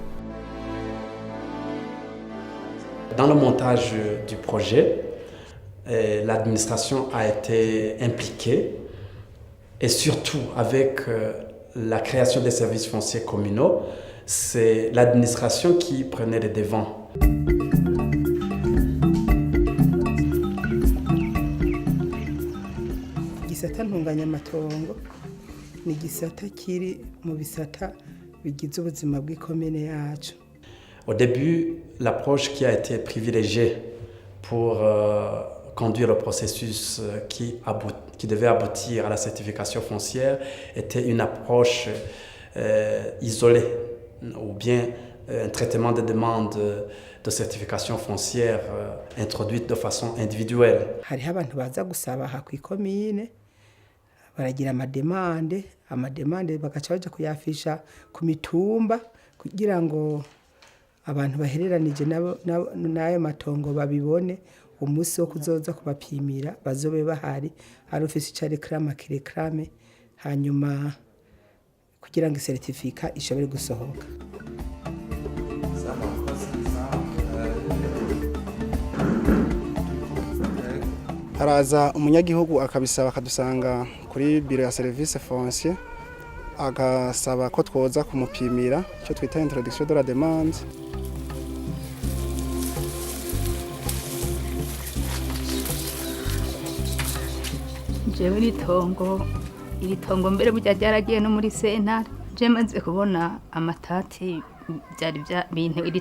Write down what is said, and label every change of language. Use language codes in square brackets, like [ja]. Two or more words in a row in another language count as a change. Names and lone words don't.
[fr] Dans le montage du projet, l'administration a été impliquée et surtout avec la création des services fonciers communaux, c'est l'administration qui prenait les devants. [rn] Igisata ntunganyamatongo ni igisata kiri mu bisata bigize ubuzima bw'ikomine yacu. [fr] Au début, l'approche qui a été privilégiée pour conduire le processus qui devait aboutir à la certification foncière était une approche isolée ou bien un traitement des demandes de certification foncière introduite de façon individuelle. [rn] Hariho abantu baza gusaba aha kw'ikomine baragira amademande bagaca baja kuyafisha ku mitumba kugira ngo abantu bahereranije n'ayo matongo babibone umunsi wo kuzoza kubapimira bazobe bahari hari ofisi ica reklame hanyuma kugira ngo certificat ishobore gusohoka. haraza umunyagihugu akabisaba akadusanga kuri biro ya [fr] service foncier [rn] agasaba ko twoza kumupimira icyo twita [fr] introduction de la demande. [rn] Jewe iri tongo mbere burya ryaragiye no muri sentare je maze kubona amatati byari bintu iri